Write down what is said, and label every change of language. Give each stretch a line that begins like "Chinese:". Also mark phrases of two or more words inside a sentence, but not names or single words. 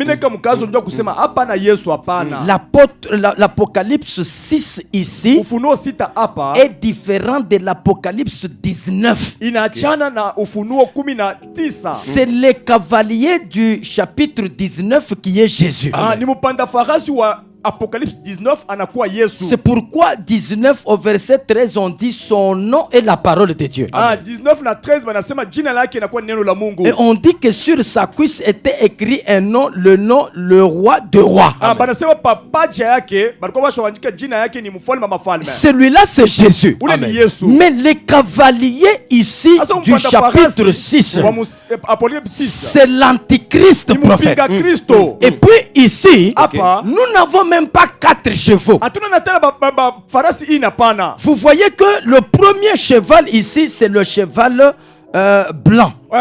French: L'Apocalypse 6 ici est différent de l'Apocalypse 19. C'est le cavalier du chapitre 19 qui est Jésus.
Swahili: Apocalypse 19 anakuwa Yesu.
French: C'est pourquoi 19 au verset 13 on dit son nom est la parole de Dieu.
Swahili: 19 na 13 banasema jina lake inakuwa neno la Mungu.
French: Et on dit que sur sa cuisse était écrit un nom, le roi de rois.
Swahili: Banasema papaja yake balikuwa bashawandika jina yake ni mfalme mafalme.
French: Celui-là c'est Jésus. Mais les cavaliers ici du chapitre 6, c'est l'antichrist prophète. Et puis ici, nous n'avons même pas 4 chevaux. Vous voyez que le premier cheval ici, c'est le cheval blanc.